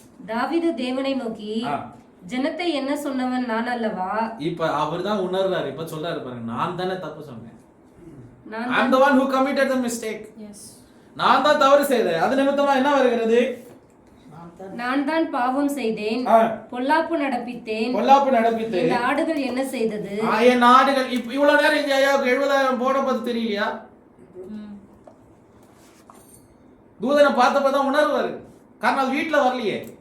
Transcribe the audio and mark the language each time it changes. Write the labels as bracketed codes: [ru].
[ta] தாவீது தேவனை நோக்கி, ஜனத்தை என்ன சொன்னவன் நான் அல்லவா? இப்ப அவர்தான் உணர்றாரு. இப்ப சொல்றாரு பாருங்க, நான் தானே தப்பு சொன்னேன். [en] I'm the one who committed the mistake. [ta] நான் தான் தவறு செய்தேன். அது நிமித்தமா என்ன வருகிறது? நான் தான் பாவம் செய்தேன், பொல்லாப்பு நடப்பித்தேன். இந்த ஆடுகள் என்ன செய்தது? என் ஆடுகள். இவ்வளவு நேரம் இந்த ஐயாவுக்கு 70,000 போன பார்த்து தெரியலையா? தூதனை பார்த்தப்பதான் உணர்வாரு. காரணம் அது வீட்டுல வரலையே.